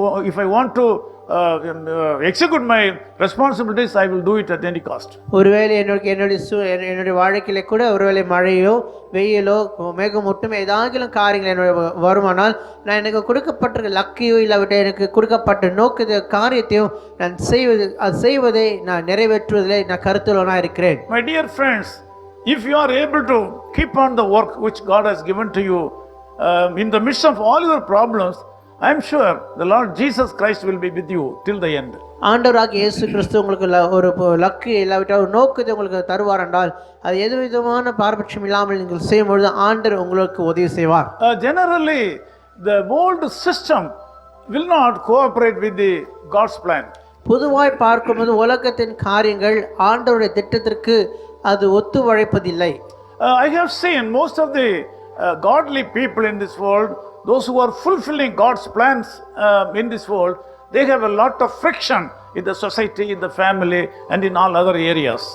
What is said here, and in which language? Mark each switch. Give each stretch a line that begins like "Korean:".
English: If I want to execute my responsibilities, I will do it at any cost.
Tamil: ஒருவேளை என்னுடைய வாழ்க்கையில கூட ஒருவேளை மழையோ வெயிலோ மேகமூட்டம் ஏதாவது காரியங்கள் என்னுடைய வருமானால் நான் எனக்கு கொடுக்கப்பட்ட லக்கையோ இல்லாவிட்ட எனக்கு கொடுக்கப்பட்ட நோக்க காரியத்தையும் நான் செய்வதை நான் நிறைவேற்றுவதிலே நான் கருத்துள்ளவனாக இருக்கிறேன்.
English: My dear friends, if you are able to keep on the work which God has given to you in the midst of all your problems, I am sure the Lord Jesus Christ will be with you till the end.
Tamil: ஆண்டவராகிய இயேசு கிறிஸ்து உங்களுக்கு ஒரு luck இல்லாவிட்டால் ஒரு நோக்கத்தை உங்களுக்கு தருவார் என்றால் அது எது விதமான பாரபட்சம் இல்லாமல் நீங்கள் செய்யும் பொழுது ஆண்டவர் உங்களுக்கு உதவி செய்வார்.
English: Generally, the world system will not cooperate with the God's plan.
Tamil: பொதுவாய் பார்க்கும்போது உலகத்தின் காரியங்கள் ஆண்டவருடைய திட்டத்திற்கு அது ஒத்துழைப்பதில்லை.
English: I have seen most of the godly people in this world, those who are fulfilling God's plans in this world, they have a lot of friction in the society, in the family and in all other areas.